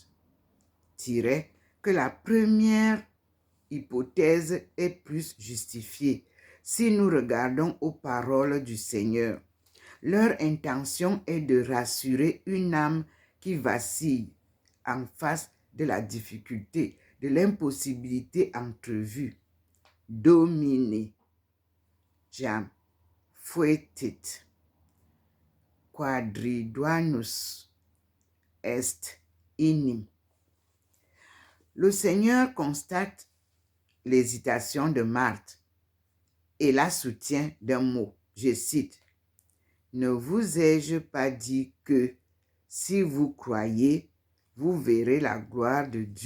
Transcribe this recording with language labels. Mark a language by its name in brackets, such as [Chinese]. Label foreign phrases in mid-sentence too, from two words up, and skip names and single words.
[French] Que la première hypothèse est plus justifiée si nous regardons aux paroles du Seigneur. Leur intention est de rassurer une âme qui vacille en face de la difficulté, de l'impossibilité entrevue. [Latin] Domine, jam, fuetit, quadriduanus est inim. [French] Le Seigneur constate l'hésitation de Marthe et la soutient d'un mot. Je cite, « Ne vous ai-je pas dit que si vous croyez, vous verrez la gloire de Dieu?